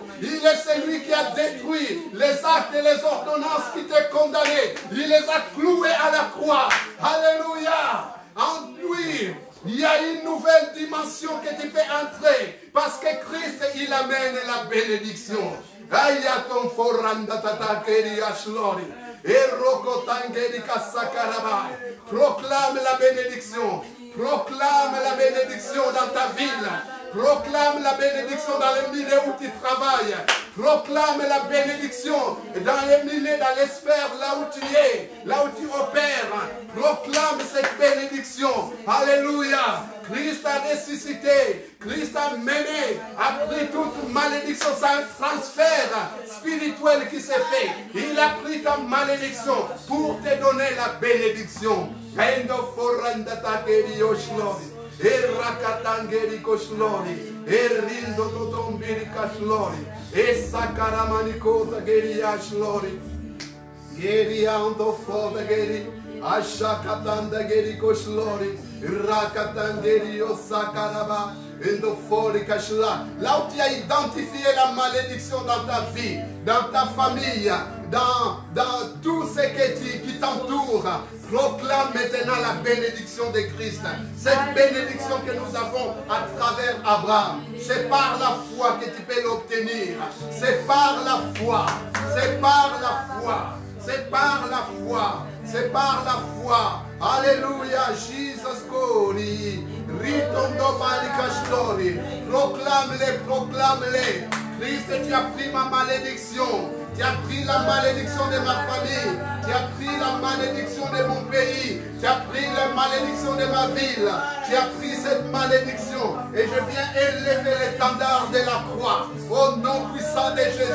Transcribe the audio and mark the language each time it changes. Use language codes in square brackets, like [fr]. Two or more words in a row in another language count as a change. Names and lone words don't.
[fr] Il est celui qui a détruit les actes et les ordonnances qui te condamnaient. Il les a cloués à la croix. Alléluia. En lui, il y a une nouvelle dimension que tu peux entrer. Parce que Christ, il amène la bénédiction. Ayaton foranda tatakeri ashlori. Proclame la bénédiction. Proclame la bénédiction dans ta ville. Proclame la bénédiction dans les milieux où tu travailles. Proclame la bénédiction dans les milieux, dans les sphères là où tu es, là où tu opères. Proclame cette bénédiction. Alléluia. Christ a ressuscité. Christ a mené, a pris toute malédiction. C'est un transfert spirituel qui s'est fait. Il a pris ta malédiction pour te donner la bénédiction. Rakatangeri koslori, rindo totombiri kaslori, sakaramani kota geri aslori, geri ando foda geri, ashakatanda geri koslori, rakatangeri osakaraba, endo fori kashla. Là où tu as identifié la malédiction dans ta vie, dans ta famille, dans tout ce qui t'entoure, proclame maintenant la bénédiction de Christ. Cette bénédiction que nous avons à travers Abraham, c'est par la foi que tu peux l'obtenir. C'est par la foi. C'est par la foi. C'est par la foi. C'est par la foi. Alléluia. Jesus glory. Ritondo malika story. Proclame-les, proclame-les. Christ, tu as pris ma malédiction. Tu as pris la malédiction de ma famille. Tu as pris la malédiction de mon pays. Tu as pris la malédiction de ma ville. Tu as pris cette malédiction. Et je viens élever l'étendard de la croix. Au nom puissant de Jésus.